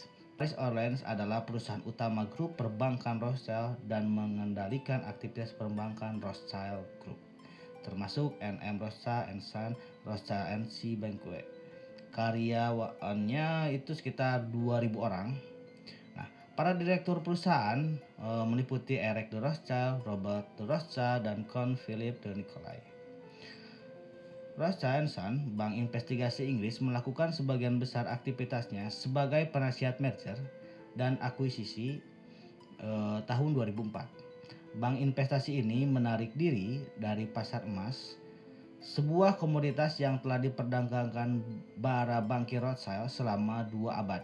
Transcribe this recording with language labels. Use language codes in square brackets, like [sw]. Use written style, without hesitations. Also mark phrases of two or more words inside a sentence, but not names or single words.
[id] Paris Orleans adalah perusahaan utama grup perbankan Rothschild dan mengendalikan aktivitas perbankan Rothschild Group, termasuk NM Rothschild & Son, Rothschild & C Banque. Karyawannya itu sekitar 2.000 orang. Nah, para direktur perusahaan meliputi Eric de Rothschild, Robert de Rothschild, dan Count Philippe de Nicolai. Rothschild & Son, bank investigasi Inggris, melakukan sebagian besar aktivitasnya sebagai penasihat merger dan akuisisi tahun 2004. Bank investasi ini menarik diri dari pasar emas, sebuah komoditas yang telah diperdagangkan para bankir Rothschild selama 2 abad.